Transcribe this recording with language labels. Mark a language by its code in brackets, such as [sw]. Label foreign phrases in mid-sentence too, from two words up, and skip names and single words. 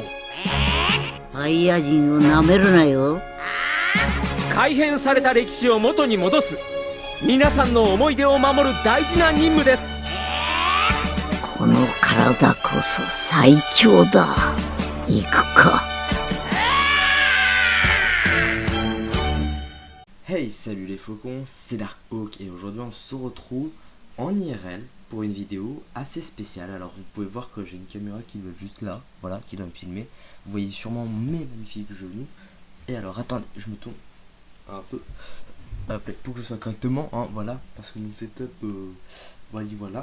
[ja] サイヤ人をなめるなよ。改変された歴史を元に戻す、皆さんの思い出を守る大事な任務です。この体こそ最強だ。行くか。 [fr] Hey, salut les flocons, c'est Darkhawk et aujourd'hui on se retrouve en IRL pour une vidéo assez spéciale. Alors vous pouvez voir que j'ai une caméra qui doit être juste là, voilà, qui doit me filmer. Vous voyez sûrement mes magnifiques genoux. Et alors attendez, je me tourne un peu pour que je sois correctement, hein, voilà, parce que mon setup, voilà.